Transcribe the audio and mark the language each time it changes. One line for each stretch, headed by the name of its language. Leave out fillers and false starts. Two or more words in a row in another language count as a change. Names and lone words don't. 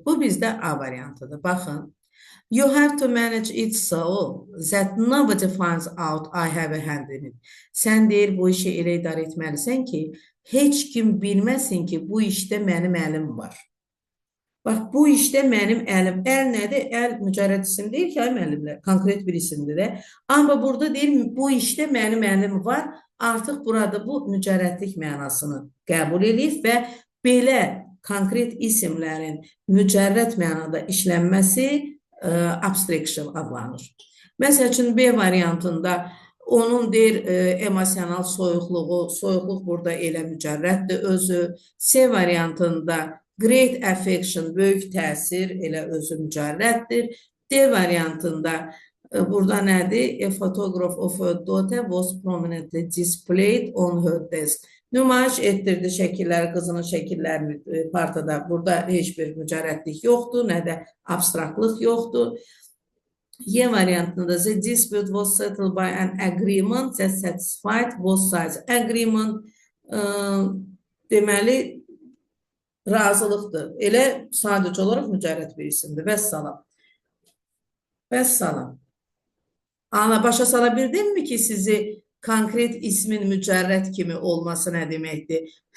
Azerbaijani: Bu bizdə A variantıdır. Baxın.
English: You have to manage it so that nobody finds out I have a hand in it.
Azerbaijani: Sən deyir, bu işi elə idarə etməlisən ki, heç kim bilməsin ki, bu işdə mənim əlim var. Bax, bu işdə mənim əlim. Əl nədir? Əl mücərrət isim deyir ki, ay müəllimlər, konkret bir isimdir də. Amma burada deyir, bu işdə mənim əlim var. Artıq burada bu mücərrətlik mənasını qəbul edib və belə konkret isimlərin mücərrət mənada işlənməsi abstraction adlanır. Məsəl üçün, B variantında onun deyir, emosional soyuqluğu, soyuqluq burada elə mücərrətdir özü. C variantında
English: great affection,
Azerbaijani: böyük təsir, elə özü mücərrətdir. D variantında burada nədir?
English: A photograph of her daughter was prominently displayed on her desk.
Azerbaijani: Nümayiş etdirdi şəkilləri, qızının şəkillərini partada. Burada heç bir mücərrətlik yoxdur, nə də abstraktlıq yoxdur. Y variantında
English: the dispute was settled by an agreement that satisfied both sides.
Azerbaijani: Agreement deməli razılıqdır. Elə sadəcə olaraq mücərrət bir isimdir. Vəssalam. Vəssalam. Ana, başa sala bildinmi ki, sizi konkret ismin mücərrət kimi olması nə deməkdir?